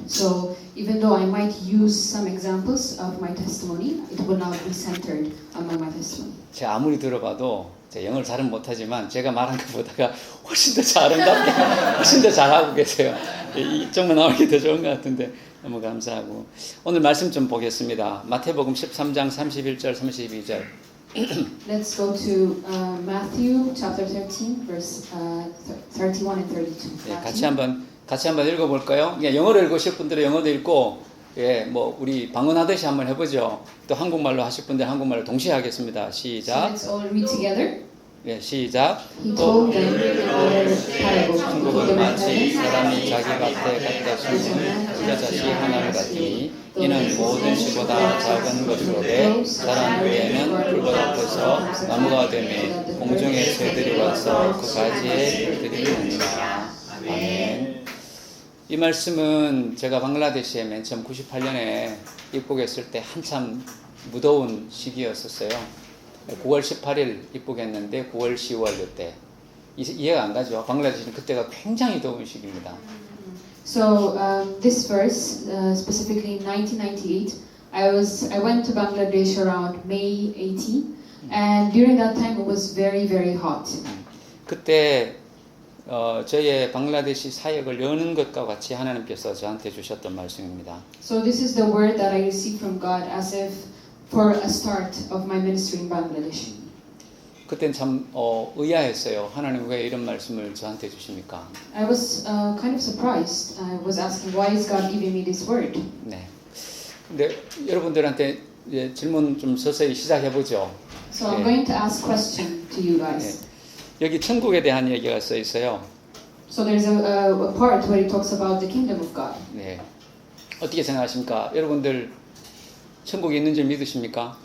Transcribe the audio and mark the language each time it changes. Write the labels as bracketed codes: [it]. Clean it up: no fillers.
[en] So even though I might use some examples of my testimony, it will not be centered among my testimony. [ko] 제가 아무리 들어봐도 제가 영어를 잘은 못하지만 제가 말한 것보다가 훨씬 더 아름답게 훨씬 더 잘하고 계세요. 이쪽만 나오기 더 좋은 것 같은데 너무 감사하고 오늘 말씀 좀 보겠습니다. 마태복음 13장 31절 32절 [en] Let's go to Matthew chapter 13, verse 31 and 32. [ko] 예, [en] Matthew. [ko] 같이 한번 읽어볼까요? 예, 영어로 읽으실 분들은 영어도 읽고, 예, 뭐 우리 방언하듯이 한번 해보죠. 또 한국말로 하실 분들 한국말로 동시에 하겠습니다. [en] So [ko] 시작. [en] let's all read together. [ko] 예, 시작. [en] He told them another parable. The [ko] 천국은 [en] kingdom of [ko] 마치 [en] heaven [ko] 사람이 자기 밭에 갖다 심은 부자자식 하나를 같으니 이는 모든 시보다 작은 것으로되 사람 위에는 불보다 커서 나무가 되매 공중의 새들이 와서 그 가지에 풀들이 나니라. 아멘. 이 말씀은 제가 방글라데시에 맨 처음 98년에 입국했을 때 한참 무더운 시기였었어요. 9월 18일 입국했는데 9월 10월 이때 이해가 안 가죠. 방글라데시는 그때가 굉장히 더운 시기입니다. [en] So this verse, specifically in 1998, I went to Bangladesh around May 18, and during that time it was very, very hot. [ko] 그때 저의 방글라데시 사역을 여는 것과 같이 하나님께서 저한테 주셨던 말씀입니다. [en] So this is the word that I received from God as if for a start of my ministry in Bangladesh. [ko] 그땐 참 의아했어요. 하나님 왜 이런 말씀을 저한테 주십니까? [en] I was kind of surprised. I was asking, why is God giving me this word? [ko] 네. 근데 여러분들한테 이제 질문 좀 서서히 시작해 보죠. [en] So I'm going to ask question to you guys. [ko] 여기 천국에 대한 얘기가 써 있어요. [en] So there's a part where it talks about the kingdom of God. [ko] 네. 어떻게 생각하십니까? 여러분들 천국에 있는 줄 믿으십니까?